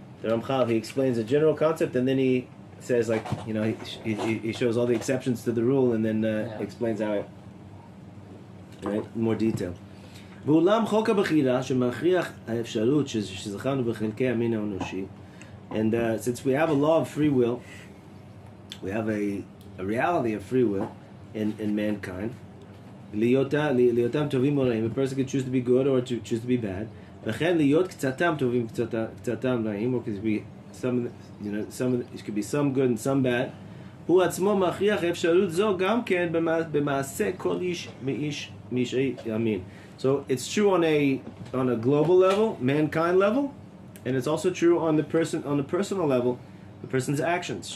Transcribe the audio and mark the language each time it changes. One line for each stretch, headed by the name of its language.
English: The Ramchal, he explains a general concept, and then he says, he shows all the exceptions to the rule, and then explains how it, right, in more detail.
Hebrew: ואולם חוק הבחירה שמכריח האפשרות שזכרנו בחלקי המין האנושי.
English: And since we have a law of free will, we have a reality of free will in mankind.
Hebrew: Liyotam tovim
English: or ra'im. A person can choose to be good or to choose to be bad.
Hebrew: V'chen liyot k'tzatam tovim k'tzatam ra'im,
English: or could be some, it could be some good and some bad.
Hebrew: הוא עצמו מכריח אפשרות זו גם כן במעשה כל איש מאיש משאי ימין.
English: So it's true on a global level, mankind level. And it's also true on the personal level, the person's actions.